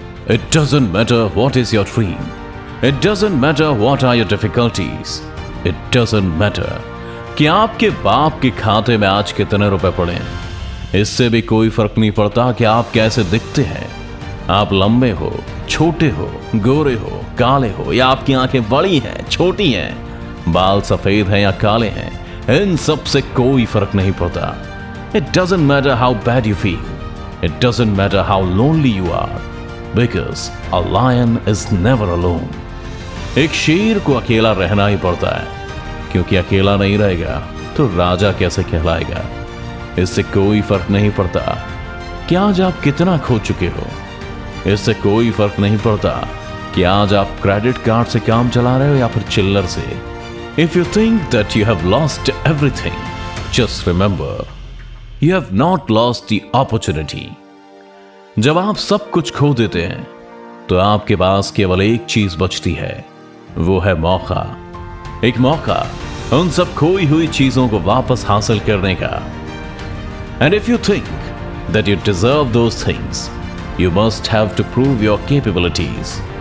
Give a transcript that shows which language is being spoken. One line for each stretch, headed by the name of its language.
English: It doesn't matter what is your dream. It doesn't matter what are your difficulties. It doesn't matter
Hindi: कि आपके बाप के खाते में आज कितने रुपए पड़े हैं। इससे भी कोई फर्क नहीं पड़ता कि आप कैसे दिखते हैं। आप लंबे हो, छोटे हो, गोरे हो, काले हो, या आपकी आंखें बड़ी हैं, छोटी हैं, बाल सफेद हैं या काले हैं, इन सब से कोई फर्क नहीं पड़ता।
English: It doesn't matter how bad you feel. It doesn't matter how lonely you are. Because a lion is never alone.
Hindi: एक शेर को अकेला रहना ही पड़ता है, क्योंकि अकेला नहीं रहेगा तो राजा कैसे कहलाएगा। इससे कोई फर्क नहीं पड़ता कि आज आप कितना खो चुके हो। इससे कोई फर्क नहीं पड़ता कि आज आप क्रेडिट कार्ड से काम चला रहे हो या फिर चिल्लर से।
English: If you think that you have lost everything, just remember, you have not lost the opportunity.
Hindi: जब आप सब कुछ खो देते हैं तो आपके पास केवल एक चीज बचती है, वो है मौका। एक मौका उन सब खोई हुई चीजों को वापस हासिल करने का।
English: And if you think that you deserve those things, you must have to prove your capabilities.